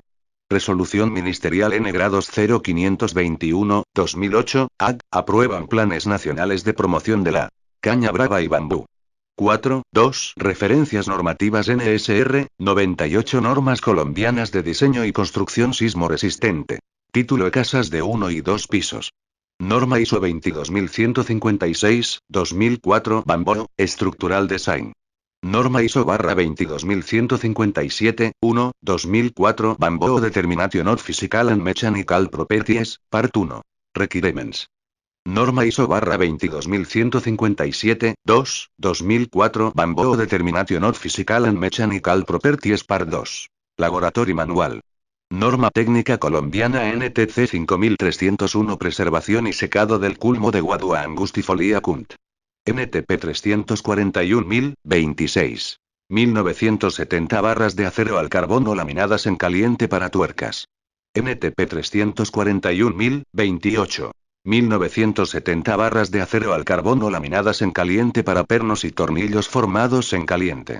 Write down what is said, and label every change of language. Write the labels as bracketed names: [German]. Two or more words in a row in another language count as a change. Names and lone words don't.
[Spanish] Resolución Ministerial N-Grados 0521/2008, AG, aprueban planes nacionales de promoción de la caña brava y bambú. 4.2. Referencias normativas NSR, 98 normas colombianas de diseño y construcción sismo resistente. Título: de casas de 1 y 2 pisos. Norma ISO 22156, 2004, Bamboo, Structural Design. Norma ISO /22157, 1, 2004, Bamboo Determination of Physical and Mechanical Properties, Part 1. Requirements. Norma ISO /22157, 2, 2004, Bamboo Determination of Physical and Mechanical Properties Part 2. [English] Laboratory Manual. [Spanish] Norma técnica colombiana NTC 5301, Preservación y secado del culmo de Guadua angustifolia Cunt. NTP 341.026. 1970 barras de acero al carbono laminadas en caliente para tuercas. NTP 341.028. 1970 barras de acero al carbono laminadas en caliente para pernos y tornillos formados en caliente.